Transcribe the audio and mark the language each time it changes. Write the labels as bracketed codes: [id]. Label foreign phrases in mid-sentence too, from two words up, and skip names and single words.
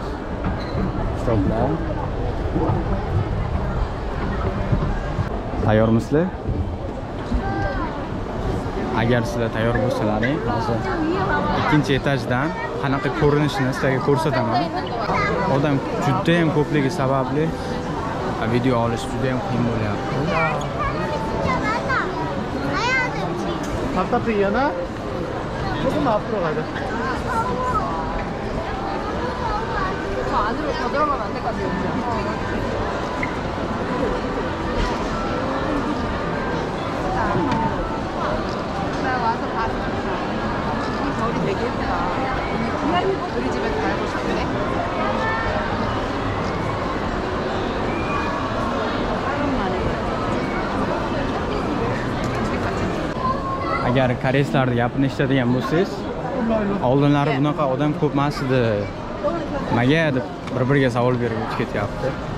[uz] Stoplar. Tayyormisizlar? Agar sizlar tayyor bo'lsalaring, hozir ikkinchi etajdan qanaqa ko'rinishini sizlarga ko'rsataman. Odam juda ham ko'pligi sababli video olish juda ham qiyin bo'lyapti. [ko] 답답해요? 조금 앞으로 가자. 저 안으로 더 들어가면 안 될 것 같아요. 나 와서 봤어. 이 별이 되게 예쁘다. 우리 집에서 살고 싶네. [uz] Agar koreyslarni gapini eshitadigan bo'lsangiz, oldinlari bunaqa odam ko'p emas edi. Nimaga deb bir-biriga savol berib o'tib ketyapti.